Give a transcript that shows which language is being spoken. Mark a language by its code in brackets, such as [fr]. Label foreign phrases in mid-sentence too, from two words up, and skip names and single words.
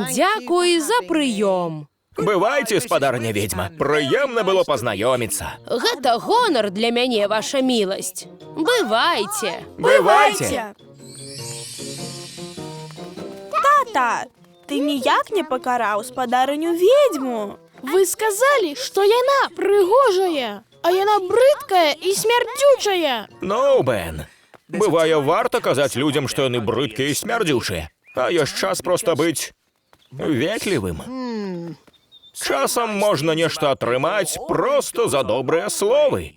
[be] Дзякуй за прыём. Бывайце, спадарня ведьма. Прыемна было пазнаёміцца. Гэта гонар для мяне, ваша міласць. Бывайце. Бывайце. Тата, ты ніяк не пакараў спадарыню ведьму. [ru] Вы сказали, что [be] яна прыгожая, а яна брыдкая і смярдзючая. Ну, Бен, бывае, варта казаць людзям, што яны брыдкія і смярдзючыя. А ёсць час проста быць ветлівым. Часам можна нешта атрымаць проста за добрыя словы.